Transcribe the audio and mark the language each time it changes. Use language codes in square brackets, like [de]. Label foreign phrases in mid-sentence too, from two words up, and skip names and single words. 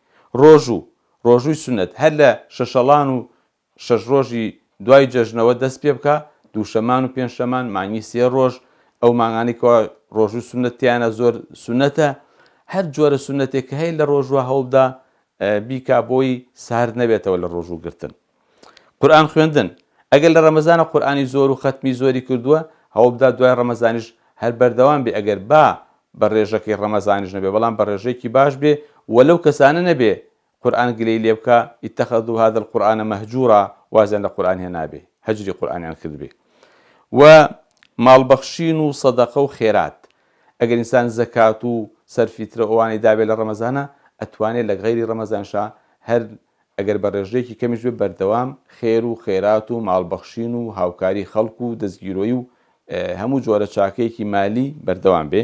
[ckb] ڕۆژووی سونەت هەر لە شەشەڵان و شەش ڕۆژی دوای جەژنەوە دەست پێ بکە دووشەمان و پێنجشەمان مانگی 3 ڕۆژ ئەو ماگانی کەوا ڕۆژ و سونەتیانە زۆر سونەتە هەر جۆرە سونەتێک کە هەیە لە ڕۆژوە هەوڵدا بیکا بۆی سار نەبێتەوە لە ڕۆژوو گرتن. قورئان خوێندن ئەگەر لە ڕەمەزانە قورئانی زۆر و ختمی زۆری کردووە هەوڵ بدات دوای ڕەمەزانیش هەر بەردەوام بێ ئەگەر بە ڕێژەکەی ڕەمەزانیش نەبێ بەڵام بە ڕێژەیەکی باش بێ وەلەو کەسانە نەبێ قورئان گلەی لێ بکە [ar] اتخذوا هذا القرآن مهجورا [ckb] وازیان لە قورئان هێنابێ هەجری قورئانیان کرد بێ. و ماڵبەخشین و سەدەقە و خێرات ئەگەر ئینسان زەکات و سەرفیترە ئەوانەی دابێت لە ڕەمەزانە ئەتوانێت لە غەیری ڕەمەزانشا هەر ئەگەر بە ڕێژەیەکی کەمیش بێ بەردەوام خێر و خێرات و ماڵبەخشین و هاوکاری خەڵک و دەستگیرۆی و هەموو جۆرە چاکەیەکی مالی بەردەوام بێ.